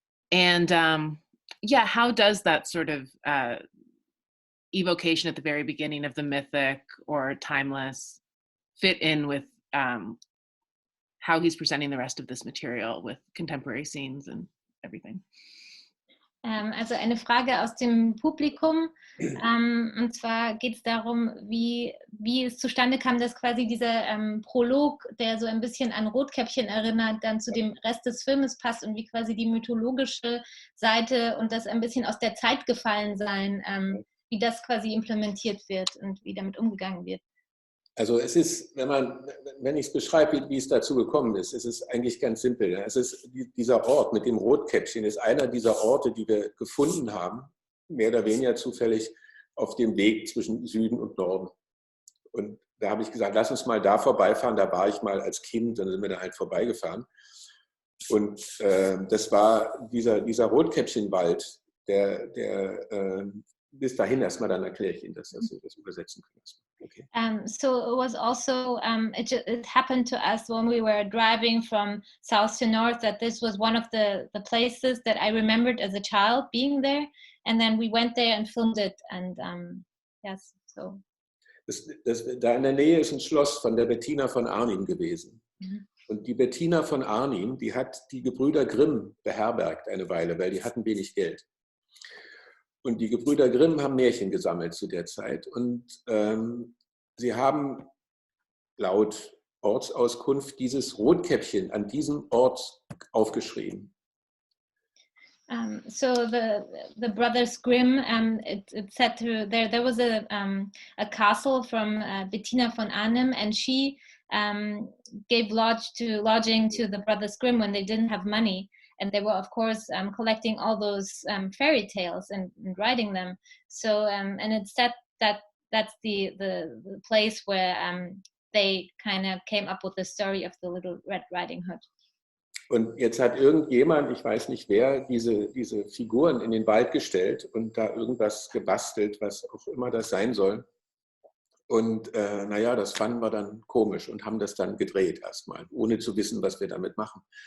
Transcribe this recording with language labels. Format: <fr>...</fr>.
<en>And how does that sort of evocation at the very beginning of the mythic or timeless fit in with how he's presenting the rest of this material with contemporary scenes and everything?</en> <de>Also eine Frage aus dem Publikum, und zwar geht es darum, wie es zustande kam, dass quasi dieser Prolog, der so ein bisschen an Rotkäppchen erinnert, dann zu dem Rest des Filmes passt, und wie quasi die mythologische Seite und das ein bisschen aus der Zeit gefallen sein, wie das quasi implementiert wird und wie damit umgegangen wird. Also es ist, wenn ich es beschreibe, wie es dazu gekommen ist, es ist eigentlich ganz simpel. Es ist dieser Ort mit dem Rotkäppchen ist einer dieser Orte, die wir gefunden haben, mehr oder weniger zufällig auf dem Weg zwischen Süden und Norden. Und da habe ich gesagt, lass uns mal da vorbeifahren. Da war ich mal als Kind, dann sind wir da halt vorbeigefahren. Und das war dieser Rotkäppchenwald, der bis dahin erstmal, dann erkläre ich Ihnen, dass Sie das übersetzen können. Okay.</de> <en>So it was also, it happened to us when we were driving from south to north that this was one of the places that I remembered as a child being there. and then we went there and filmed it. And yes, so.</en> <de>Da in der Nähe ist ein Schloss von der Bettina von Arnim gewesen. Und die Bettina von Arnim, die hat die Gebrüder Grimm beherbergt eine Weile, weil die hatten wenig Geld. Und die Gebrüder Grimm haben Märchen gesammelt zu der Zeit. Und sie haben laut Ortsauskunft dieses Rotkäppchen an diesem Ort aufgeschrieben.</de> <en>So the brothers Grimm, it said there was a castle from Bettina von Arnim, and she gave lodging to the brothers Grimm when they didn't have money, and they were of course collecting all those fairy tales and writing them. So and it said that that's the place where they kind of came up with the story of the Little Red Riding Hood.</en> <de>Und jetzt hat irgendjemand, ich weiß nicht wer, diese Figuren in den Wald gestellt und da irgendwas gebastelt, was auch immer das sein soll. Und naja, das fanden wir dann komisch und haben das dann gedreht erstmal, ohne zu wissen, was wir damit machen.</de>